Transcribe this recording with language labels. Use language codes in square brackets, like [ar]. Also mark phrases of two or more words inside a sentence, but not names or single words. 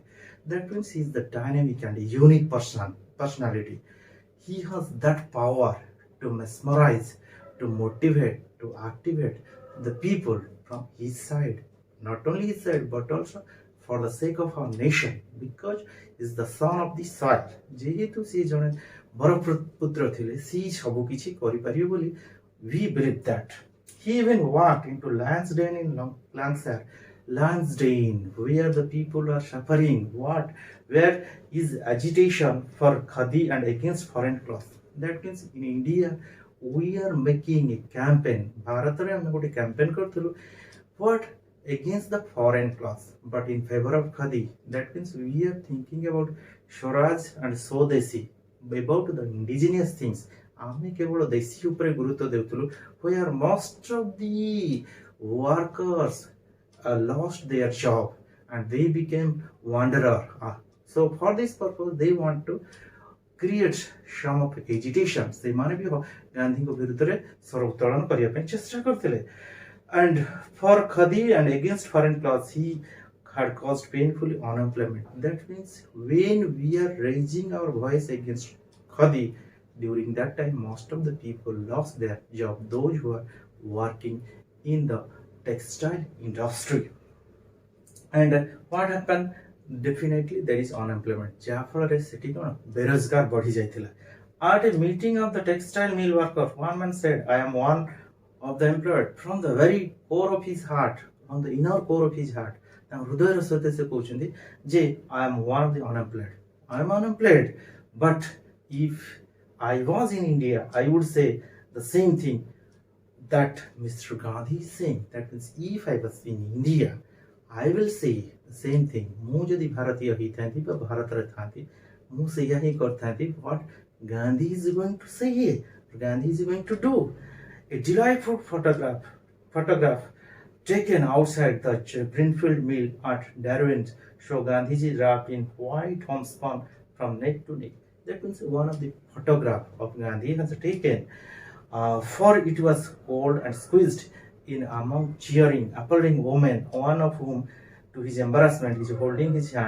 [en] That means he is the dynamic and unique personality. He has that power to mesmerize, to motivate, to activate the people from his side. Not only his side, but also for the sake of our nation, because he is the son of the soil. [or] ଯେହେତୁ ସେ ଜଣେ ବଡ଼ ପୁତ୍ର ଥିଲେ ସେ ସବୁ କିଛି କରିପାରିବେ ବୋଲି [en] we believe that. He even walked into Lansdowne in Lancashire, Lansdowne, where the people are suffering. Where is agitation for khadi and against foreign cloth. That means in India, we are making a campaign. [or] Bharatare ଆମେ ଗୋଟେ campaign କରିଥିଲୁ. [en] What? Against the foreign cloth, but in favor of khadi. That means we are thinking about Swaraj and Swadeshi, about the indigenous things. [or] ଆମେ କେବଳ ଦେଶୀ ଉପରେ ଗୁରୁତ୍ୱ ଦେଉଥିଲୁ, [en] where most of the workers lost their job and they became wanderer. So for this purpose they want to create some of agitation. [or] ସେମାନେ ବି ଗାନ୍ଧୀଙ୍କ ବିରୁଦ୍ଧରେ ସ୍ୱର ଉତ୍ତୋଳନ କରିବା ପାଇଁ ଚେଷ୍ଟା କରିଥିଲେ. [en] And for khadi and against foreign clothes, he had caused painful unemployment. That means when we are raising our voice against khadi, during that time most of the people lost their job, those who are working in the textile industry. And what happened? Definitely there is unemployment. [or] ଯାହାଫଳରେ ସେଠି କ'ଣ ବେରୋଜଗାର ବଢ଼ି ଯାଇଥିଲା. [en] At a meeting of the textile mill workers, one man said, I am one of the employed. From the very core of his heart, from the inner core of his heart, [or] ତାଙ୍କ ହୃଦୟର ସହିତ ସେ କହୁଛନ୍ତି ଯେ [en] I am one of the unemployed. I am unemployed, but if I was in India, I would say the same thing that Mr. Gandhi is saying. That means if I was in India, I will say the same thing. [or] ମୁଁ ଯଦି ଭାରତୀୟ ହେଇଥାନ୍ତି ବା ଭାରତରେ ଥାନ୍ତି, ମୁଁ ସେଇଆ ହିଁ କରିଥାନ୍ତି. [en] What Gandhi is going to say here, Gandhi is going to do. A delightful photograph taken outside the Greenfield mill at Darwin show Gandhiji wrapped in white homespun from neck to neck. That means one of the photograph of Gandhi has taken, for it was cold and squeezed in among cheering, applauding women, one of whom, to his embarrassment, is holding his hand.